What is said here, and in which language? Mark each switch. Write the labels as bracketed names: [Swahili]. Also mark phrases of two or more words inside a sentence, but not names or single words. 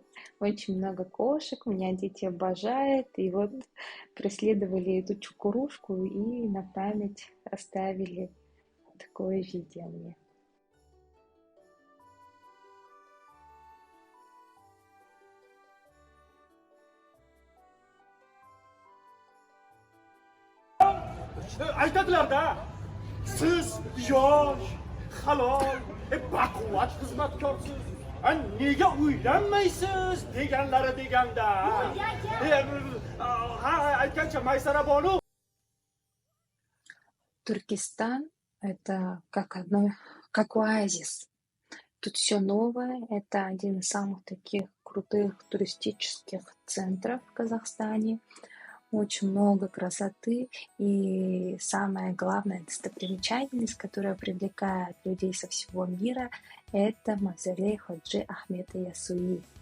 [Russian] Очень много кошек. У меня дети обожают. И вот преследовали эту чукурушку и на память оставили такое видео мне. [Uzbek] Aytadilar da siz yosh, halol, baquvvat xizmatkorsiz. Nega uylanmaysiz deganlari deganda. Ha, aytgancha Maysara Bonu. [Russian] Туркестан — это как оазис. Тут все новое. Это один из самых таких крутых туристических центров в Казахстане. Очень много красоты и самая главная достопримечательность, которая привлекает людей со всего мира, это мавзолей Ходжи Ахмета Ясуи.